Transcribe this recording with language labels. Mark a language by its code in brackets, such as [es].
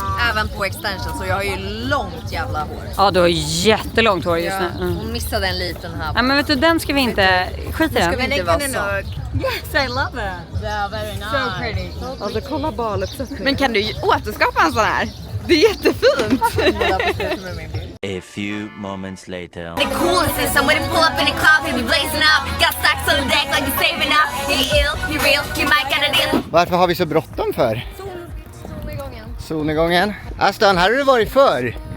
[sv] Även på extension, så jag har ju långt jävla hår. Ja, du har jättelångt hår just nu. Hon missade en liten här. Ja, men vet du, den ska vi inte... Skit i den. Ska vi inte vara så? [en] Yes, I love it. Yeah, very nice. So pretty. [sv] Alltså kolla baluppsättningen. Men kan du återskapa en sån här? Det är jättefint. [en] A few moments later. The coolest is somebody pull up in a cloud and be blazing up. Got stacks on the deck like you're saving up. You ill, you real, you might get it in. [sv] Varför har vi så bråttom för? Solnedgången. Aston, här har du varit förr.